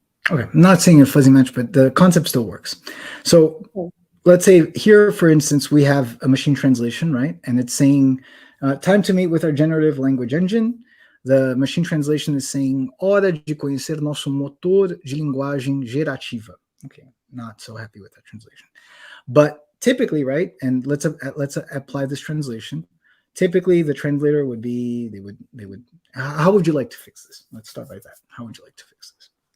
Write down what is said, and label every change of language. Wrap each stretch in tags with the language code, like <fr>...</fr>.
<en>Okay, I'm not saying a fuzzy match, but the concept still works. So let's say here, for instance, we have a machine translation, right? And it's saying, time to meet with our generative language engine. The machine translation is saying,</en> <pt>hora de conhecer nosso motor de linguagem gerativa.</pt> <en>Okay, not so happy with that translation. But typically, right, and let's apply this translation. Typically, the translator would be, they would, how would you like to fix this? Let's start by that. How would you like to fix this?</en>